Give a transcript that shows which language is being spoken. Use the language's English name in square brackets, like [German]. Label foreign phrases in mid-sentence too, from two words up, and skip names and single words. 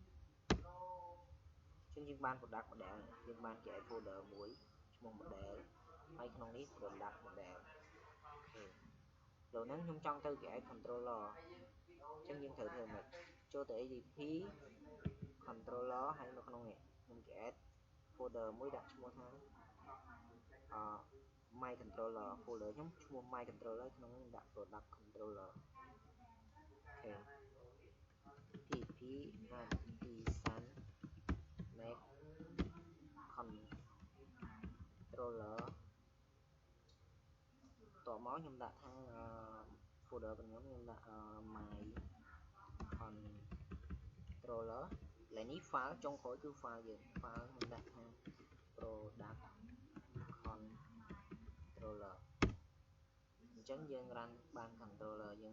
[Khmer] ចឹងយើងបាន [English] product model [Khmer] យើងបាន [English] create folder [Khmer] មួយឈ្មោះ model ហើយក្នុងនេះ [English] product model [Khmer] អូខេដល់ហ្នឹងខ្ញុំចង់ទៅ [English] create controller [Khmer] អញ្ចឹងយើងត្រូវធ្វើម៉េចចូលទៅ [English] ADP controller [Khmer] ហើយនៅក្នុងនេះខ្ញុំ [English] create folder [Khmer] មួយដាក់ឈ្មោះថា [English] my controller folder [Khmer] ខ្ញុំឈ្មោះ [English] my controller [Khmer] ក្នុងនេះដាក់ [English] product controller [Khmer] អូខេ [English] PHP artisan make controller [Khmer] តមកខ្ញុំដាក់ថា folder របស់ខ្ញុំដាក់ my controller កន្លែងនេះ file ចុងក្រោយគឺ file យើង file ខ្ញុំដាក់ថា [English] product controller [Khmer] អញ្ចឹងយើង run បាន controller យើង